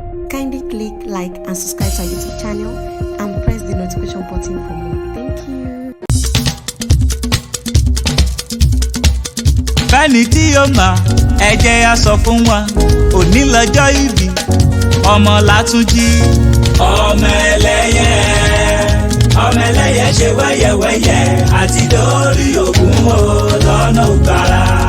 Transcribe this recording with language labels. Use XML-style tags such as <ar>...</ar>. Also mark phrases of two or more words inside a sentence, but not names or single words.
<en>Kindly click like and subscribe to our YouTube channel and press the notification button for more. Thank you.</en> <yo>Fẹ́ni tí yóò mọ̀, ẹ jẹ́ á sọ fún wọn. Òní lọ́jọ́ ìbí, ọmọ Látúnjí. Ọmọ ẹlẹ́yẹ, ọmọ ẹlẹ́yẹ ṣe wẹ́yẹwẹ́yẹ, àti dórí ògún o, lọ́nà ògbàrà.</yo>